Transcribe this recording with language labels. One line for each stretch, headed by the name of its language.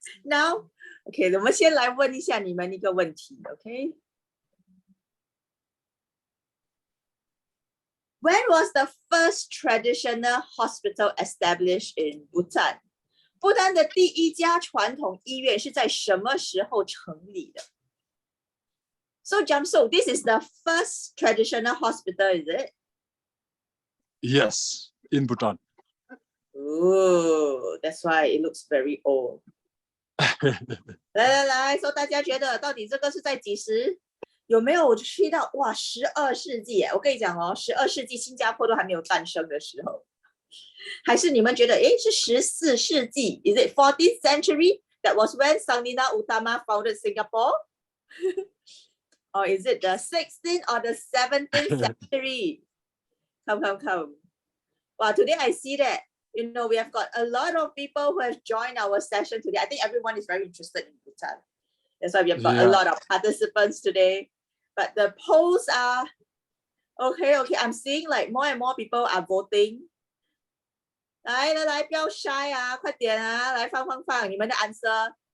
English: Now, okay,
Chinese: 我们先来问一下你们一个问题 ，OK?
English: When was the first traditional hospital established in Bhutan?
Chinese: 不丹的第一家传统医院是在什么时候成立的？
English: So, Jamso, this is the first traditional hospital, is it? Yes, in Bhutan. Oh, that's why it looks very old.
Chinese: 来，说大家觉得到底这个是在几时？有没有去到哇12世纪？我跟你讲哦，12世纪新加坡都还没有诞生的时候，还是你们觉得是14世纪 ？
English: Is it 14th century? That was when Sangnina Utama founded Singapore. Or is it the 16th or the 17th century? Come. Wow, today I see that, we have got a lot of people who have joined our session today. I think everyone is very interested in Bhutan. That's why we have got a lot of participants today. But the polls are, okay, I'm seeing like more and more people are voting.
Chinese: 来，不要 shy 啊，快点啊，来放你们的 answer。